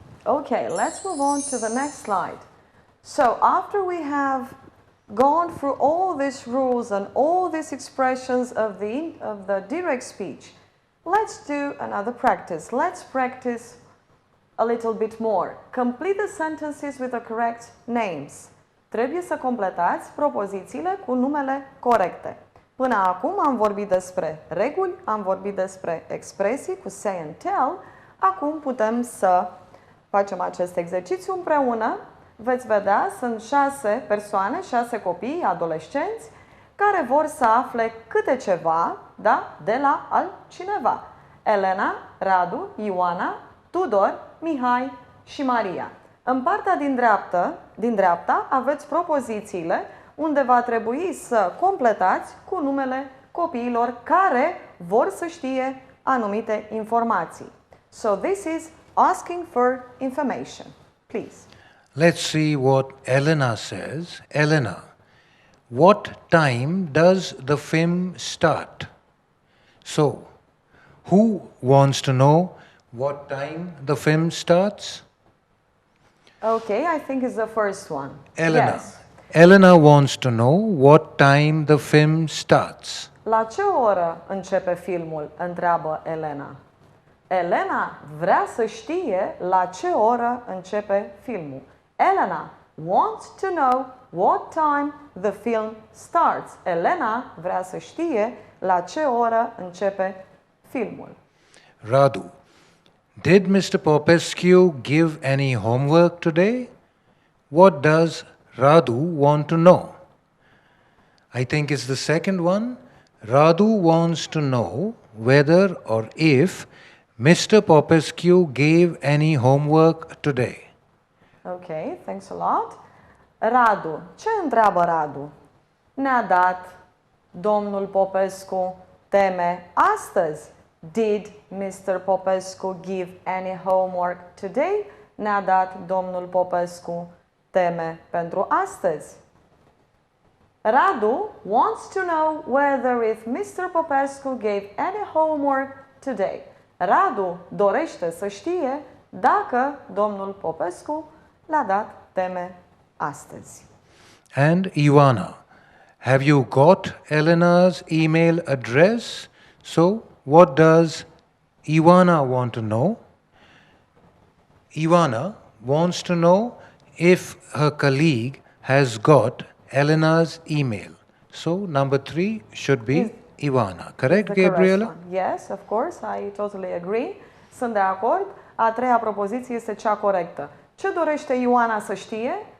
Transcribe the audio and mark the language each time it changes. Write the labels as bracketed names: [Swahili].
[English] Okay, let's move on to the next slide. So after we have gone through all these rules and all these expressions of the direct speech, let's do another practice. Let's practice a little bit more. Complete the sentences with the correct names. [Romanian] Trebuie să completați propozițiile cu numele corecte. Până acum am vorbit despre reguli, am vorbit despre expresii cu say and tell. Acum putem să facem acest exercițiu împreună. Veți vedea, sunt 6 persoane, 6 copii, adolescenți, care vor să afle câte ceva, da, de la altcineva. Elena, Radu, Ioana, Tudor, Mihai și Maria. În partea din dreapta aveți propozițiile unde va trebui să completați cu numele copiilor care vor să știe anumite informații. [English] So this is asking for information. Please. Let's see what Elena says. Elena, what time does the film start? So, who wants to know what time the film starts? Okay, I think it's the first one. Elena. Yes. Elena wants to know what time the film starts. [Romanian] La ce oră începe filmul? Întreabă Elena. Elena vrea să știe la ce oră începe filmul. [English] Elena wants to know what time the film starts. [Romanian] Elena vrea să știe la ce oră începe filmul. [English] Radu, did Mr. Popescu give any homework today? What does Radu want to know? I think it's the second one. Radu wants to know whether or if Mr. Popescu gave any homework today. Ok, thanks a lot. Radu. [Romanian] Ce întreabă Radu? Ne-a dat domnul Popescu teme astăzi? [English] Did Mr. Popescu give any homework today? [Romanian] Ne-a dat domnul Popescu teme pentru astăzi. [English] Radu wants to know whether if Mr. Popescu gave any homework today. [Romanian] Radu dorește să știe dacă domnul Popescu le-a dat teme astăzi. [English] And Ioana, have you got Elena's email address So, what does Ivana want to know? Ivana wants to know if her colleague has got Elena's email. So, number 3 should be Ivana. Correct, The correct Gabriela? one. Yes, of course, I totally agree. [Romanian] Sunt de acord. A treia propoziție este cea corectă. Ce dorește Ioana să știe?